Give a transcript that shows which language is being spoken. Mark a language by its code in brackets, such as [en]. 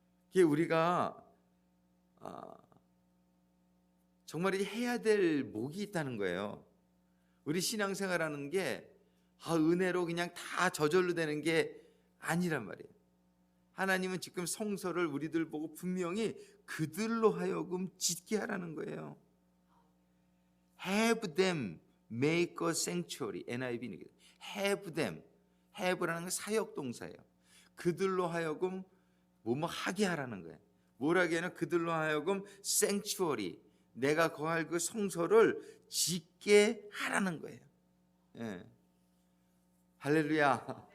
[ko] 이게 우리가 정말 해야 될 목이 있다는 거예요. 우리 신앙생활하는 게 은혜로 그냥 다 저절로 되는 게 아니란 말이에요. 하나님은 지금 성소를 우리들 보고 분명히 그들로 하여금 짓게 하라는 거예요. [en] Have them make a sanctuary. NIV는 have them. [ko] have라는 건 사역 동사예요. 그들로 하여금 뭐뭐 하게 하라는 거예요. 뭐라게 하냐? 그들로 하여금 sanctuary. 내가 거할 그 성소를 짓게 하라는 거예요. 예. 할렐루야.